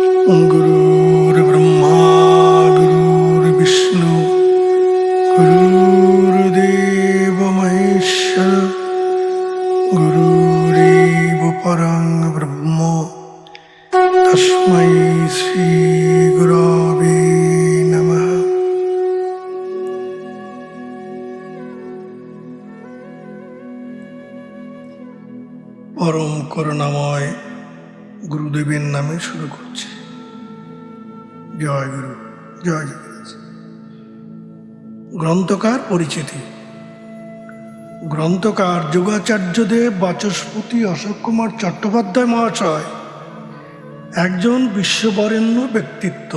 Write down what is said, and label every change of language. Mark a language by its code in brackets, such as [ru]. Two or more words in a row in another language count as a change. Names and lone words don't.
[sa] गुरुर्ब्रह्मा गुरुर्विष्णु गुरुर्देव महेश्वर गुरुरेव परं ब्रह्म तस्मै श्री गुरवे नमः। [bn] परम করুণাময় গুরুদেবের নামে শুরু করছে। জয় গুরু, জয় জগন্নাথ। গ্রন্থকার পরিচিতি। গ্রন্থকার যোগাচার্যদেব বাচস্পতি অশোক কুমার চট্টোপাধ্যায় মহাশয় একজন বিশ্ববরেণ্য ব্যক্তিত্ব।